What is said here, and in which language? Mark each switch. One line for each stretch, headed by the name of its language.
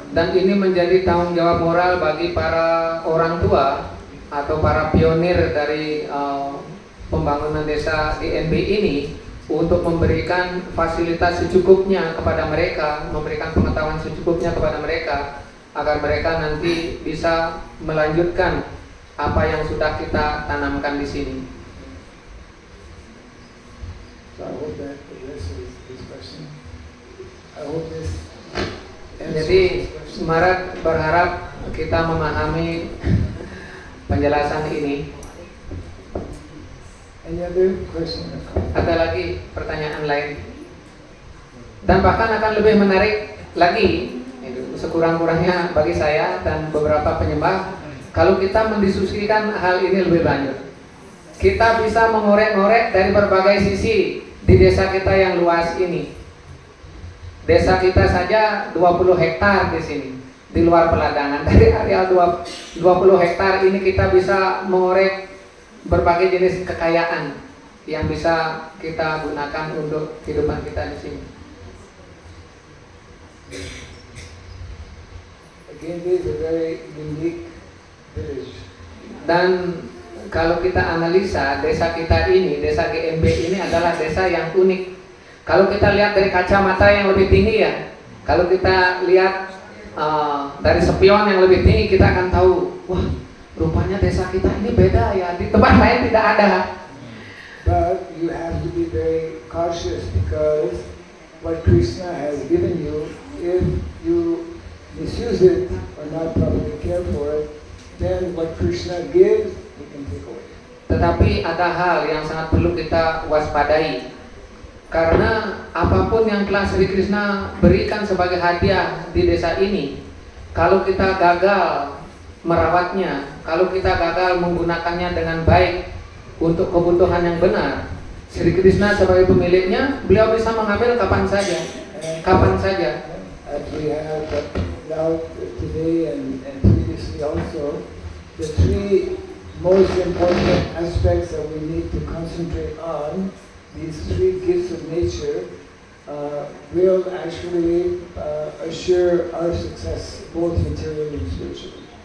Indonesian: Dan ini menjadi tanggung jawab moral bagi para orang tua atau para pionir dari pembangunan desa GNB ini untuk memberikan fasilitas secukupnya kepada mereka, memberikan pengetahuan secukupnya kepada mereka agar mereka nanti bisa melanjutkan apa yang sudah kita tanamkan di sini.
English: So I hope that addresses this question. I hope this answers
Indonesian: Jadi
English: this question.
Indonesian: Sumarat berharap kita memahami penjelasan ini.
English: Any other question?
Indonesian: Ada lagi pertanyaan lain? Dan bahkan akan lebih menarik lagi, sekurang-kurangnya bagi saya dan beberapa penyembah, kalau kita mendiskusikan hal ini lebih lanjut. Kita bisa mengorek-ngorek dari berbagai sisi di desa kita yang luas ini. Desa kita saja 20 hektar di sini, di luar peladangan. Dari areal 20 hektar ini kita bisa mengorek berbagai jenis kekayaan yang bisa kita gunakan untuk kehidupan kita di sini.
English: Again, this is a very unique village.
Indonesian: Dan kalau kita analisa desa kita ini, desa GMB ini adalah desa yang unik. Kalau kita lihat dari kacamata yang lebih tinggi ya, kalau kita lihat dari spion yang lebih tinggi, kita akan tahu, wah, rupanya desa kita ini beda ya, di tempat lain tidak ada.
English: But you have to be very cautious because what Krishna has given you, if you misuse it or not properly care for it, then what Krishna gives, he can take away.
Indonesian: Tetapi ada hal yang sangat perlu kita waspadai. Karena apapun yang telah Sri Krishna berikan sebagai hadiah di desa ini, kalau kita gagal merawatnya, kalau kita gagal menggunakannya dengan baik untuk kebutuhan yang benar, Sri Krishna sebagai pemiliknya, beliau bisa mengambil kapan saja, kapan saja.
English: As we have now today and previously also, the three most important aspects that we need to concentrate on, these three gifts of nature, will actually assure our success both materially and spiritually.